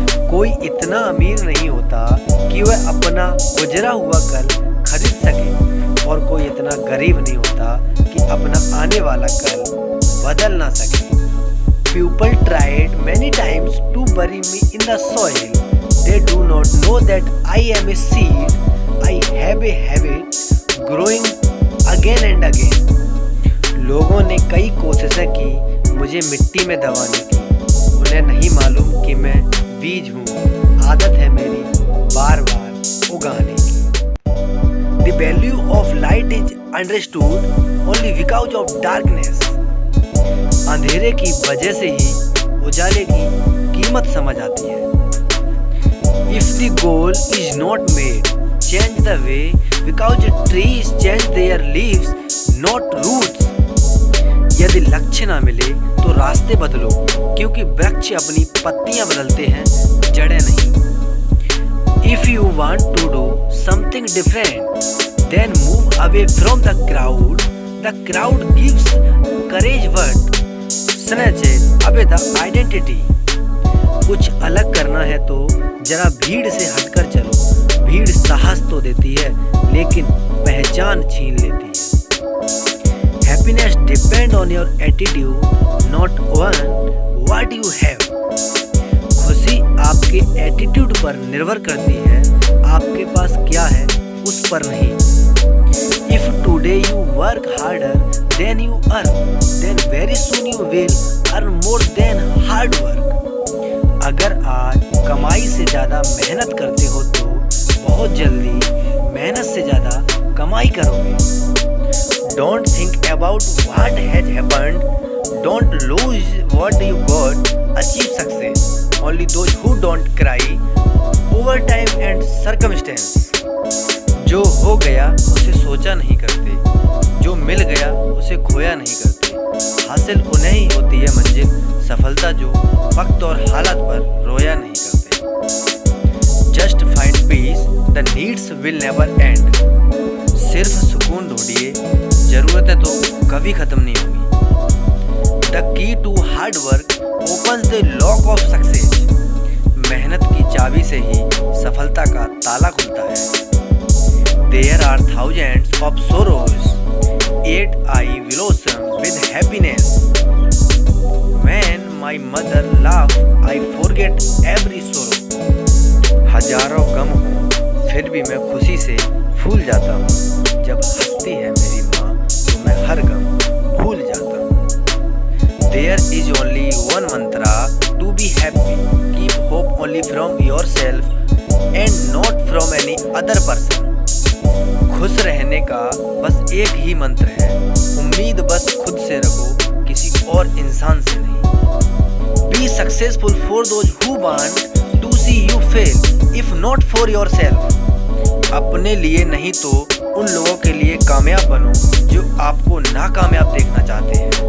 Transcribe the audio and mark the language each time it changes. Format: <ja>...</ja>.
<hi>कोई इतना अमीर नहीं होता कि वह अपना गुजरा हुआ कल खरीद सके, और कोई इतना गरीब नहीं होता कि अपना आने वाला कल बदल ना सके।</hi> <en>People tried many times to bury me in the soil. They do not know that I am a seed. I have a habit growing again and again.</en> <hi>लोगों ने कई कोशिशें की मुझे मिट्टी में दबाने की, उन्हें नहीं मालूम कि मैं बीज हूँ। आदत है मेरी बार बार उगाने की।</hi> <en>The value of light is understood only because of darkness.</en> <hi>अंधेरे की वजह से ही उजाले की कीमत समझ आती है।</hi> <en>If the goal is not made, change the way, because trees change their leaves, not roots.</en> <hi>यदि लक्ष्य ना मिले तो रास्ते बदलो, क्योंकि वृक्ष अपनी पत्तियां बदलते हैं, जड़ें नहीं।</hi> <en>If you want to do something different, then move away from the crowd. The crowd gives courage, but snatches away the identity.</en> <hi>कुछ अलग करना है तो जरा भीड़ से हटकर चलो। भीड़ साहस तो देती है, लेकिन पहचान छीन लेती है।</hi> <en>Happiness depends on your attitude, not on what you have.</en> <hi>खुशी आपके एटीट्यूड पर निर्भर करती है, आपके पास क्या है उस पर नहीं।</hi> <en>If today you work harder than you earn, then very soon you will earn more than hard work.</en> <hi>अगर आज कमाई से ज़्यादा मेहनत करते हो तो बहुत जल्दी मेहनत से ज़्यादा कमाई करोगे।</hi> <en>Don't think about what has happened. Don't lose what you got. Achieve success. Only those who don't cry over time and circumstance.</en> <hi>जो हो गया उसे सोचा नहीं करते, जो मिल गया उसे खोया नहीं करते। हासिल उन्हें ही होती है मंजिल, सफलता जो वक्त और हालत पर रोया नहीं करते।</hi> <en>Just find peace, the needs will never end.</en> <hi>सिर्फ सुकून ढूंढिए, जरूरतें तो कभी खत्म नहीं होंगी।</hi> <en>The key to hard work opens the lock of success.</en> <hi>मेहनत की चाबी से ही सफलता का ताला खुलता है।</hi> <en>There are thousands of sorrows, yet I blossom with happiness. When my mother laughs, I forget every sorrow.</en> <hi>हजारों गम हो फिर भी मैं खुशी से फूल जाता हूँ। जब हंसती है मेरी माँ तो मैं हर गम भूल जाता हूँ।</hi> <en>There is only one mantra to be happy. Keep hope only from yourself and not from any other person.</en> <hi>खुश रहने का बस एक ही मंत्र है, उम्मीद बस खुद से रखो, किसी और इंसान से नहीं।</hi> <en>Be successful for those who want to see you fail, if not for yourself.</en> <hi>अपने लिए नहीं तो उन लोगों के लिए कामयाब बनो जो आपको नाकामयाब देखना चाहते हैं।</hi>